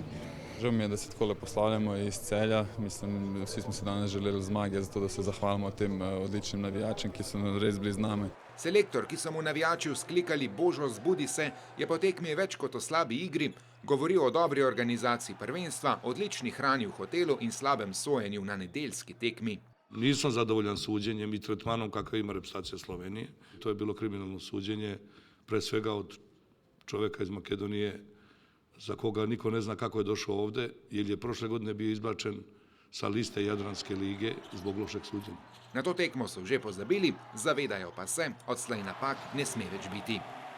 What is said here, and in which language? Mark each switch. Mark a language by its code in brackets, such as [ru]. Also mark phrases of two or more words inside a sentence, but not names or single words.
[sl] Žal mi je, da se takole poslavljamo iz Celja. Mislim, vsi smo si danes želeli zmage, zato da se zahvalimo tem odličnim navijačem, ki so res bili z nami. Selektor, ki so mu navijači vzklikali Božo, zbudi se, je po tekmi več kot o slabi igri, govoril o dobri organizaciji prvenstva, odlični hrani v hotelu in slabem sojenju na nedeljski tekmi. [sr] Nisam zadovoljan suđenjem i tretmanom kakav ima reprezentacija Slovenije. To je bilo kriminalno suđenje, pre svega od čoveka iz Makedonije, za koga niko ne zna kako je došao ovde, jer je prošle godine bio izbačen sa liste Jadranske lige zbog lošeg suđenja. [sl] Na to tekmo so že pozabili, zavedajo pa se, odslej napak ne sme več biti.